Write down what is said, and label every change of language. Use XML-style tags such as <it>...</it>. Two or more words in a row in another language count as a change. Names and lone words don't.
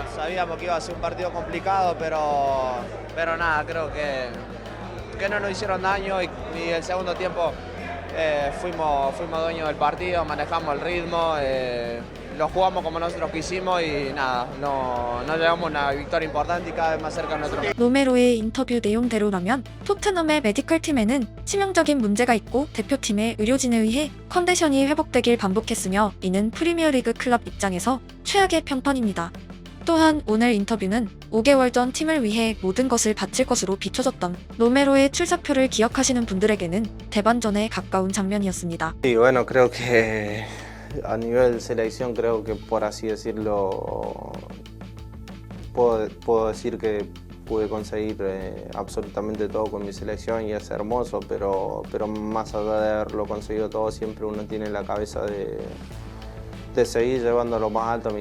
<es>Sabíamos que iba a ser un partido complicado, pero nada, creo que no nos hicieron daño y el segundo tiempo fuimos dueños del partido, manejamos el ritmo, lo jugamos como nosotros quisimos y nada, no llevamos una victoria importante y cada vez más cerca de nuestro.</es> <ko>로메로의 인터뷰 내용대로라면 토트넘의 메디컬팀에는 치명적인 문제가 있고 대표팀의 의료진에 의해 컨디션이 회복되길 반복했으며 이는 프리미어리그 클럽 입장에서 최악의 평판입니다. 또한 오늘 인터뷰는 5개월 전 팀을 위해 모든 것을 바칠 것으로 비춰졌던 로메로의 출사표를 기억하시는 분들에게는 대반전에 가까운 장면이었습니다.</ko> <es>Y bueno, creo que a nivel selección, creo que por así decirlo, puedo decir que pude conseguir absolutamente todo con mi selección y es hermoso, pero más allá de haberlo conseguido todo, siempre uno tiene la cabeza de seguir llevando lo más alto a mi</es>